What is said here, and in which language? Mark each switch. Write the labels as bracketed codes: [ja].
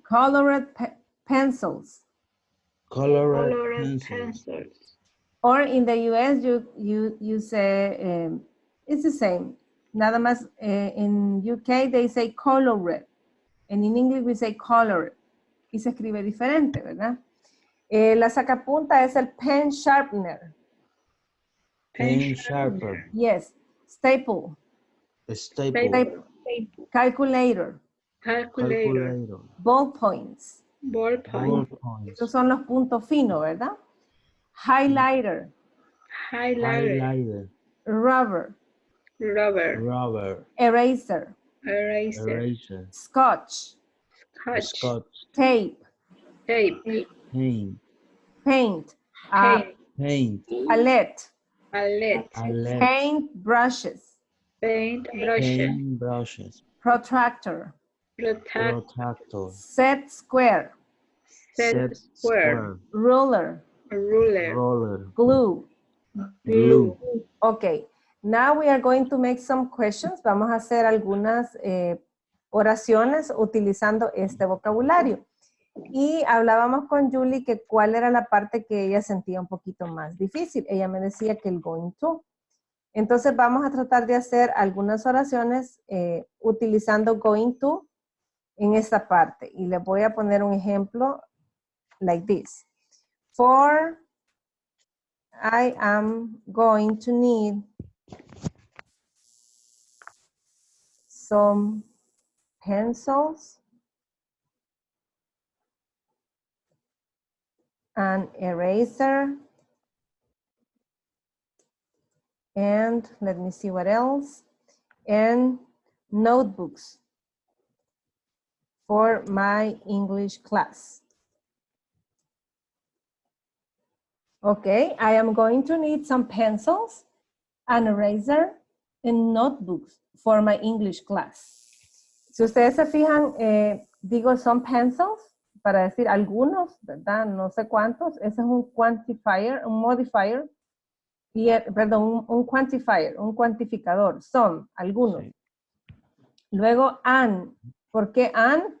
[en] Colored pencils. Colored Colored pencils. pencils. Or in the US, you say, it's the same. [es] Nada más, [en] in UK, they say colored. And in English, we say colored. [es] Y se escribe diferente, ¿verdad? La sacapunta es el pen sharpener. [en] Pen sharper. Yes. Staple. Staple. Calculator. Calculator. Ballpoints. Ballpoint. Ballpoint. [es] Esos son los puntos finos, ¿verdad? [en] Highlighter. Highlighter. Highlighter. Rubber. Rubber. Rubber. Eraser. Eraser. Eraser. Scotch. Scotch. Scotch. Tape. Tape. Paint. Paint. Paint. Palette. Palette. Palette. Paint brushes. Paint brushes. Paint brushes. Protractor. Protractor. Set square. Set square. Ruler. Ruler. Roller. Glue. Glue. Okay. Now we are going to make some questions. [es] Vamos a hacer algunas oraciones utilizando este vocabulario. Y hablábamos con Julie que cuál era la parte que ella sentía un poquito más difícil. Ella me decía que el going to. Entonces vamos a tratar de hacer algunas oraciones utilizando going to en esta parte. Y les voy a poner un ejemplo [en] like this. For I am going to need some pencils, an eraser, and let me see what else, and notebooks for my English class. Okay, I am going to need some pencils, an eraser, and notebooks for my English class. [es] Si ustedes se fijan, digo [en] some pencils, [es] para decir algunos, ¿verdad? No sé cuántos. Ese es un quantifier, un modifier. Y, perdón, un quantifier, un cuantificador. Some, algunos. Sí. Luego, an. ¿Por qué an?